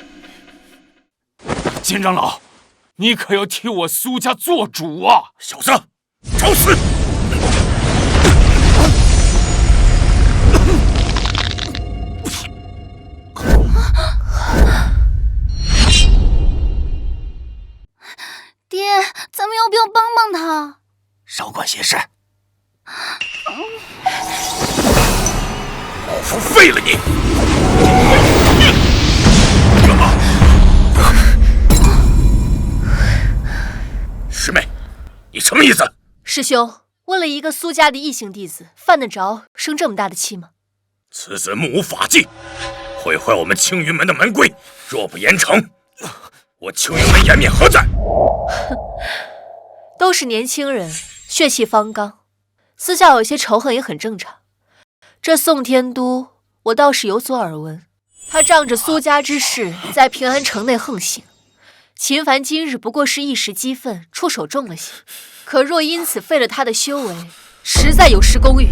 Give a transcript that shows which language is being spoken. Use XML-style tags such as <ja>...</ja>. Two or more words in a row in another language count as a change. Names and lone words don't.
<zh>金長老，你可要替我蘇家做主啊！小子，找死！爹，咱們要不要幫幫他？少管閒事。老夫廢了你！師妹，你什麼意思？師兄，為了一個蘇家的異姓弟子，犯得着生這麼大的氣嗎？此子目無法紀，毀壞我們青雲門的門規，若不嚴懲，我青雲門顏面何在？都是年輕人，血氣方剛，私下有些仇恨也很正常。這宋天都，我倒是有所耳聞，他仗着蘇家之勢，在平安城內橫行。秦凡今日不過是一時激憤，出手重了些，可若因此廢了他的修為，實在有失公允。</zh>